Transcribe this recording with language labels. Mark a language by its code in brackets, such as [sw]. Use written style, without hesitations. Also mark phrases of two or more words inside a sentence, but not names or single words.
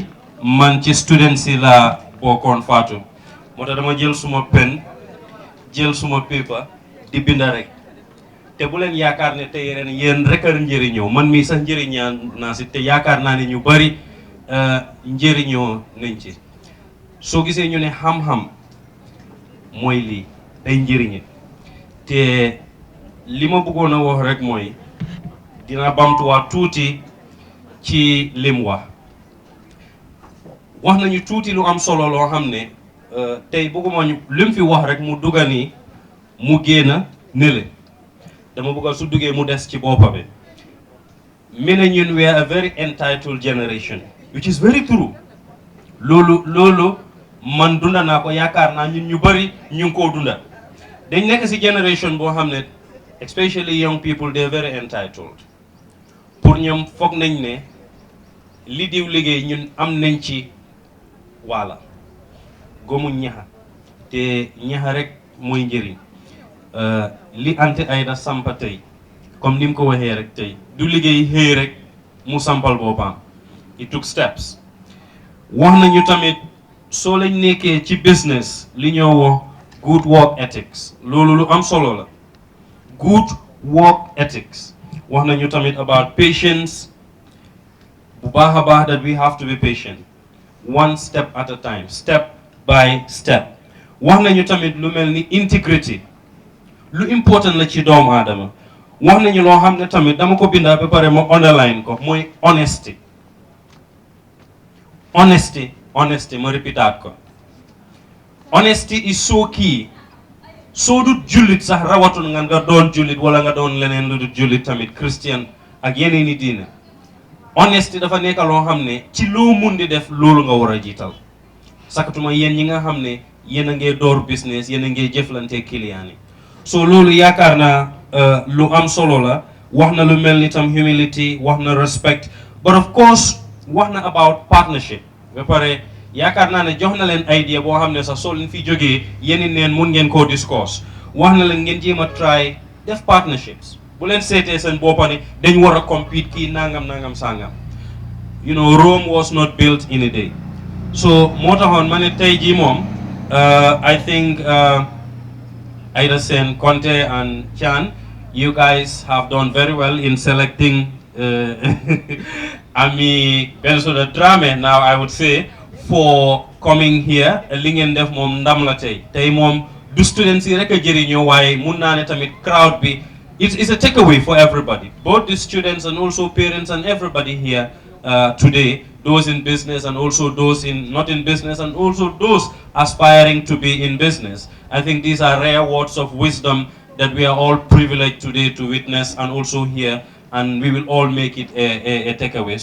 [wo] man ci student si laa bokkoon Fatou moo tax dama jël suma pen jël suma paper di binda rek te bu leen yaakaar ne tey ren yéen rek a njëriñoo man mii sax njëriñaa naa si te yaakaar naa ne ñu bari njëriñoo nañ ci soo gisee ñu ne xam-xam mooy lii day njëriñe te li ma bëggoon a wax rek mooy dina bamtuwaat tuuti ci lim wax nañu tuuti lu am solo loo xam ne tey bëgguma ñu lim fi wax rek mu dugga ni mu génn nële dama bëgga su duggee mu des ci boppa bi mu ne ñun [en] we are a very entitled generation which is very true [wo] loolu man dunda naa ko yaakaar naa ñun ñu bari ñu ngi koo dunda dañ nekk ci generation boo xam ne [en] especially young people they are very entitled [wo] pour ñoom foog nañ ne li diw liggéey ñun am nañ ci wala gomuñ ñaxa te ñaxa rek mooy njëriñ li ante ayda sampa tey comme ni mu ko waxee rek tey du liggéey xëy rek mu sampal boppam [en] it took steps [wo] wax nañu tamit soo lañ nekkee ci business li ñoo wax [en] good work ethics [wo] loolu lu am solo la [en] good work ethics [wo] wax nañu tamit [en] about patience [wo] bu baax a baax [en] that we have to be patient one step at a time step by step [wo] wax nañu tamit lu mel ni integrity lu important la ci doomu aadama wax nañu loo xam ne tamit dama ko bindaa ba pare ma underline ko mooy honesty ma répétaat ko [en] honesty is so key [wo] soo dut jullit sax rawatul nga doon jullit wala nga doon leneen lu dut jullit tamit christian ak yeneeni diine honesty dafa nekk loo xam ne ci loo mun di def loolu nga war a jiital sakatuma yéen ñi nga xam ne yéen a ngee door business yéen a ngee jëflante client yi so loolu yaakaar naa lu am solo la wax na lu mel ni tam humility wax na [en] respect but of course [wo] wax na [en] about partnership [wo] ba pare yaakaar naa ne jox na leen idea boo xam ne sax soo leen fi jógee yéen neen mun ngeen koo discuss wax na leen ngeen jéem a try def partnerships bu leen seetee seen boppa ne dañ war a compete kii nangam sangam [en] you know Rome was not built in a day [wo] so moo taxoon ma ne tey jii moom [en] I think Aida Sen, Conte and Chan, you guys have done very well in selecting Ami Bensoda Drame now I would say for coming here [wo] li ngeen def moom ndam la tey moom du students yi rek a jëriñoo waaye mun naa ne tamit crowd bi [en] it's a takeaway for everybody both the students and also parents and everybody here today those in business and also those in not in business and also those aspiring to be in business. I think these are rare words of wisdom that we are all privileged today to witness and also hear, and we will all make it a takeaway.